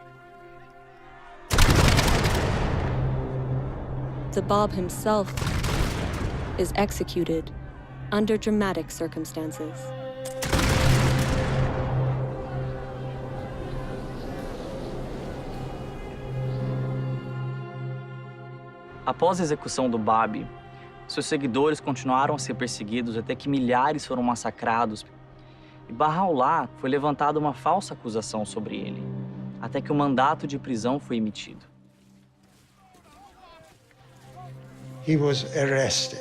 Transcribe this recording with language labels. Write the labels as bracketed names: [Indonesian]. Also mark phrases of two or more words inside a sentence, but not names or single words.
[English] The Bab himself is executed under dramatic circumstances. [Portuguese] Após a execução do Bab, seus seguidores continuaram a ser perseguidos até que milhares foram massacrados. E E Bahá'u'lláh foi levantada uma falsa acusação sobre ele, até que o mandato de prisão foi emitido. [English] He was arrested.